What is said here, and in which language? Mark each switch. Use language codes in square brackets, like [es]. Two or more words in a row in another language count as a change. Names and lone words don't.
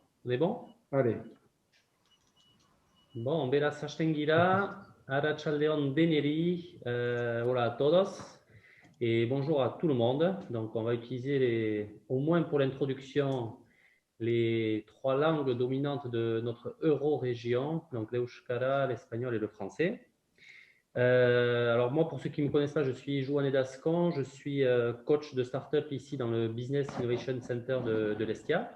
[fr] On est bon? Allez. Bon, [eu] beraz hasten gira, Arratsaldeon deneri, [es] hola a todos, [fr] et bonjour à tout le monde. Donc, on va utiliser, au moins pour l'introduction, les trois langues dominantes de notre euro-région, donc l'euskara, l'espagnol et le français. Alors moi, pour ceux qui ne me connaissent pas, je suis Joanne Dascon, je suis coach de start-up ici dans le Business Innovation Center de l'Estia.